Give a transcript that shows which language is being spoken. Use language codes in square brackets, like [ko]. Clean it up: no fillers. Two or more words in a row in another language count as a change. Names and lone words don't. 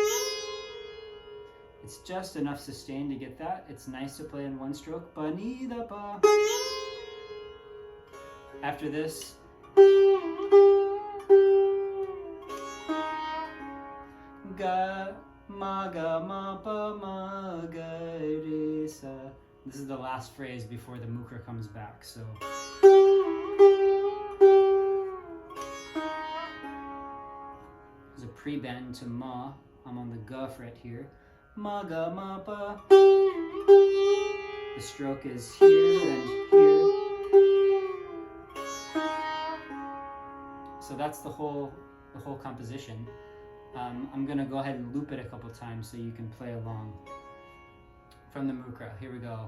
[en] It's just enough sustain to get that. It's nice to play in one stroke. Pa ni da pa. After this, ga ma ga ma pa ma ga re sa. This is the last phrase before the mukra comes back. So there's a pre-bend to ma. I'm on the ga fret here. Ma ga ma pa. The stroke is here and here. So that's the whole composition. I'm gonna go ahead and loop it a couple times so you can play along. From the mukra, here we go.